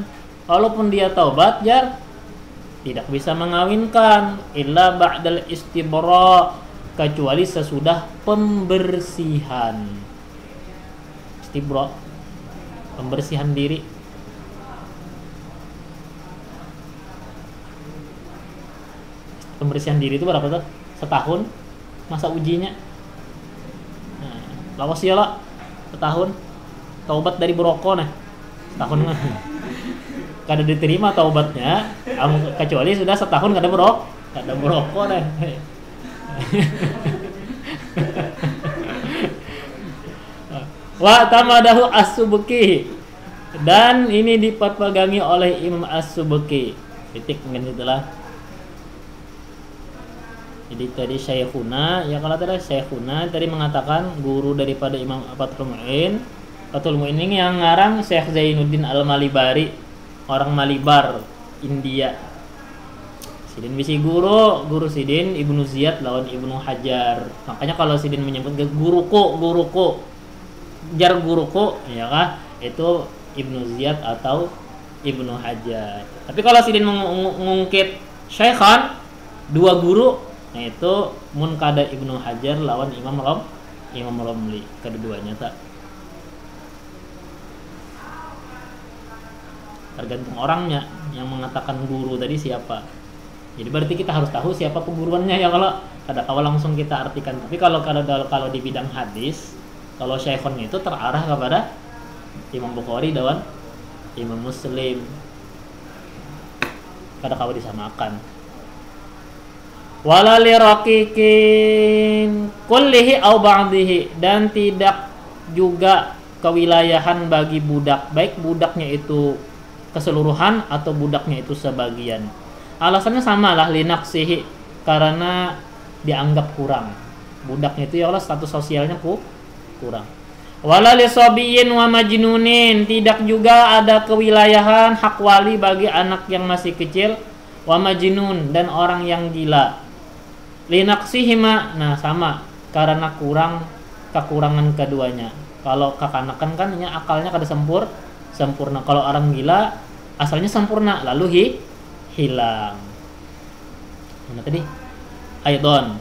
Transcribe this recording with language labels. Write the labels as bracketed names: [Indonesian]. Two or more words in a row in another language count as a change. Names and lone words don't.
[Indonesian] Walaupun dia taubat jar tidak bisa mengawinkan [Arabic] إلا بعد الاستبراء, [Indonesian] kecuali sesudah pembersihan. Istibra, pembersihan diri. Pembersihan diri itu berapa tuh? Setahun masa ujinya. [Banjar] Nah, lawas ya lah, setahun. [Indonesian] Taubat dari berokok nah, setahun mah. Kada diterima taubatnya, kecuali sudah setahun kada berokok deh. [Arabic] واعتمده السبكي, [Indonesian] dan ini dipegangi oleh Imam as-Subki. Titik dengan itulah. Jadi tadi Syekhuna, ya kalau tadi Syekhuna tadi mengatakan guru daripada Imam Fathul Mu'in. Fathul Mu'in ini yang ngarang Syekh Zainuddin Al-Malibari, orang Malibar, India. [Banjar] Sidin bisi guru Sidin Ibnu Ziyad lawan Ibnu Hajar. [Indonesian] Makanya kalau Sidin menyebut guruku, jar guruku, ya kah? Itu Ibnu Ziyad atau Ibnu Hajar. Tapi kalau Sidin mengungkit Syekhan, dua guru, yaitu Munkada Ibnu Hajar lawan Imam Romli, keduanya tak. Tergantung orangnya yang mengatakan guru tadi siapa. Jadi berarti kita harus tahu siapa pengguruannya ya, kalau kada tahu langsung kita artikan. Tapi kalau di bidang hadis, kalau syekhon itu terarah kepada Imam Bukhari dan Imam Muslim. [Banjar] Kada kawa disamakan. [Arabic] ولا لرقيق كله أو بعضه, [Indonesian] dan tidak juga kewilayahan bagi budak, baik budaknya itu keseluruhan atau budaknya itu sebagian. Alasannya sama lah, linaksihi, karena dianggap kurang. Budaknya itu ya Allah status sosialnya kurang. [Arabic] ولا لصبي ومجنون, [Indonesian] tidak juga ada kewilayahan hak wali bagi anak yang masih kecil, [Arabic] ومجنون, [Indonesian] dan orang yang gila. [Arabic] لنقصهما, [Indonesian] nah sama, karena kekurangan keduanya. Kalau kekanakan kan akalnya kada sempurna. Kalau orang gila asalnya sempurna lalu hilang. Mana tadi? Aidon.